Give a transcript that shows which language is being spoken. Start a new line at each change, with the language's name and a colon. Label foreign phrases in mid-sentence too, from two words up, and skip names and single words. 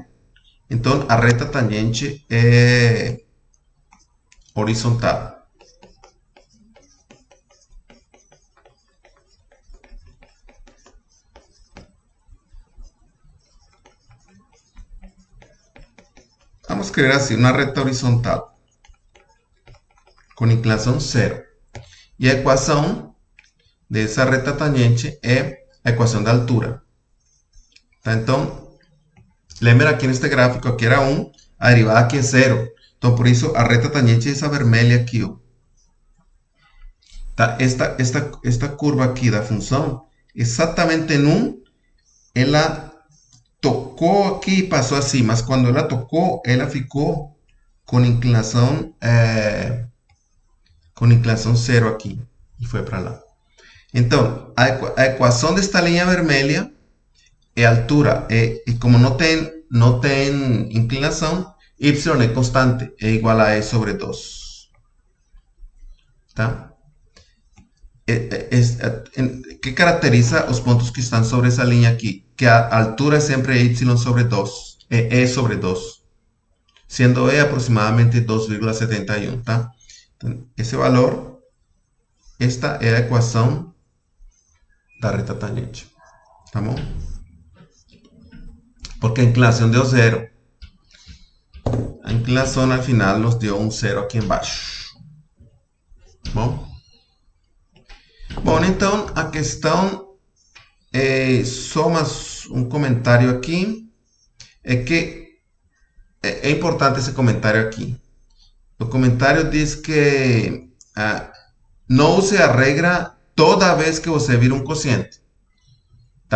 Portuguese: Então, a reta tangente é horizontal.
Spanish: Vamos a escrever así, una recta horizontal con inclinación 0. Y la ecuación de esa recta tangente es la ecuación de altura. Entonces, lembra aquí en este gráfico, aquí era 1,
Portuguese: a derivada
Spanish: aquí es 0. Entonces, por eso, la recta tangente es esa vermelha aquí. Esta curva aquí da función, exactamente en 1,
Portuguese: ela tocou aqui e passou assim, mas quando ela tocou, ela ficou com inclinação 0 aqui e foi para lá. Então, a equação desta linha vermelha é a altura, e como não tem inclinação, y é constante, é igual a e sobre 2. Tá?
Spanish: que caracteriza los puntos que están sobre esa línea aquí? Que
Portuguese: a altura
Spanish: es siempre y sobre 2, e sobre 2, siendo e aproximadamente 2,71, ¿tá? Entonces, ese valor, esta es la ecuación
Portuguese: da reta tangente, tá bom?
Spanish: Porque a inclinación dio 0. A inclinación al final nos dio un 0
Portuguese: aqui embaixo. Bom? Bom, então a questão só mais um comentário aqui, é que é importante esse comentário aqui. O comentário diz que não use a regra toda vez que você vir um quociente, tá?